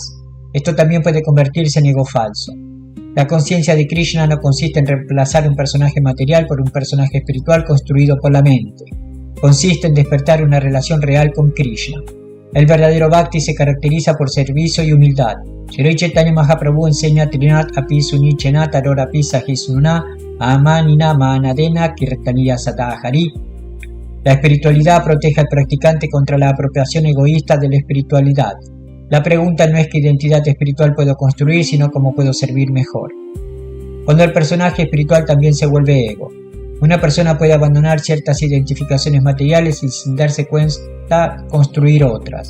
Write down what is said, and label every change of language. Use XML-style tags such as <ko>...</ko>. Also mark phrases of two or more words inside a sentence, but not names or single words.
<es>Esto también puede convertirse en ego falso. La conciencia de Krishna no consiste en reemplazar un personaje material por un personaje espiritual construido por la mente. Consiste en despertar una relación real con Krishna. El verdadero Bhakti se caracteriza por servicio y humildad.</es> <sa>Shri Chaitanya Mahaprabhu enseña तृणाद् अपि सुनीचेन तरोरपि सहिष्णुना अमानिना मानदेन कीर्तनीयः सदा हरिः.</sa> <es>La espiritualidad protege al practicante contra la apropiación egoísta de la espiritualidad. La pregunta no es qué identidad espiritual puedo construir, sino cómo puedo servir mejor. Cuando el personaje espiritual también se vuelve ego. Una persona puede abandonar ciertas identificaciones materiales y sin darse cuenta construir otras.</es>